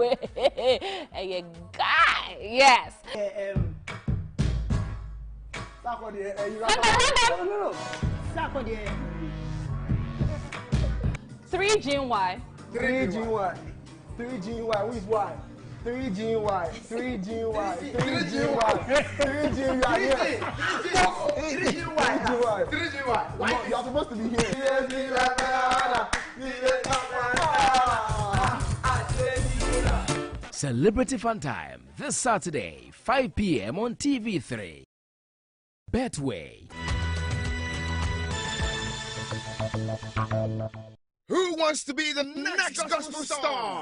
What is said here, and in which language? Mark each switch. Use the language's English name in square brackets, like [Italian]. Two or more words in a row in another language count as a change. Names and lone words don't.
[English] Hey, guy, yes. 3GY. 3GY. 3GY. Who is Y? 3GY. 3GY. 3GY. 3GY. You are supposed to be here. Celebrity Fun Time this Saturday, 5 p.m. on TV3. Betway. Who wants to be the next gospel star?